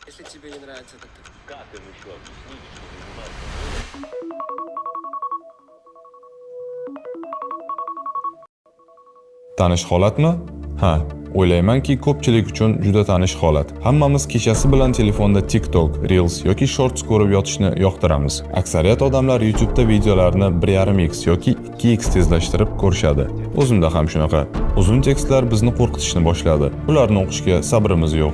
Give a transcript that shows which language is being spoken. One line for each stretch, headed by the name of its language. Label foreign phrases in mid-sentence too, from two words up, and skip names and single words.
Russian: тебе не нравится этот тип? Как им еще объяснить, что заниматься?
Uzbek: Tanish holatmi? Ha, o'ylaymanki ko'pchilik uchun juda tanish holat. Hammamiz kechasi bilan telefonda TikTok, Reels yoki Shorts ko'rib yotishni yoqtiramiz. Aksariyat odamlar YouTube'da videolarni 1.5x yoki 2x tezlashtirib ko'rishadi. O'zimda ham shunaqa. Uzun tekstlar bizni qo'rqitishni boshladi. Ularni o'qishga sabrimiz yo'q.